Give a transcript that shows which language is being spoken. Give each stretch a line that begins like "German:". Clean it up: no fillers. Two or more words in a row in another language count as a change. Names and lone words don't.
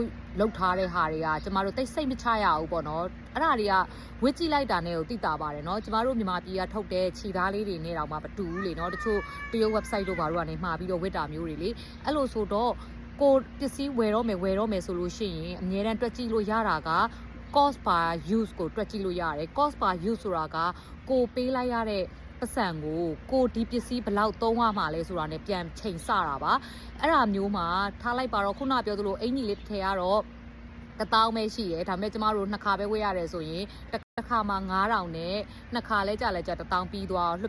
Burmese: လုပ်ထားတဲ့ဟာတွေကကျမတို့တိတ်စိတ်မချရဘူးပေါ့နော်အဲ့ဒါတွေကဝစ်ကြည့်လိုက်တာနဲ့ကိုသိတာပါတယ်နော်ကျမတို့မြန်မာပြည်ကထုတ်တဲ့ခြေသားလေးတွေနဲ့တောင်မှမတူဘူးလေနော်တချို့တရုတ် website တို့ဘာတို့ကနေမှာပြီးတော့ဝစ်တာမျိုးတွေလေအဲ့လိုဆိုတော့ကိုပစ္စည်းဝယ်တော့မယ်ဆိုလို့ရှိရင်အများတန်းတွက်ကြည့်လို့ရတာက
English: cost per use
Burmese: ကိုတွက်ကြည့်လို့ရတယ်
English: cost per use
Burmese: ဆိုတာ ကကိုပေးလိုက်ရတဲ့ပတ်စံကိုဒီပစ္စည်းဘယ်လောက်သုံးရမှာလဲဆိုတာ ਨੇ ပြန်ချိန်ဆတာပါအဲ့ဒါမျိုးမှာထားလိုက်ပါတော့ခုနပြောသလိုအင်ကြီးလေးတစ်ထည်ကတော့1000ပဲရှိတယ်ဒါပေမဲ့ကျမတို့နှစ်ခါပဲဝယ်ရတယ်ဆိုရင်တစ်ခါမှာ9000နဲ့နှစ်ခါလဲကြာ1000ပြီးသွားလွှတ်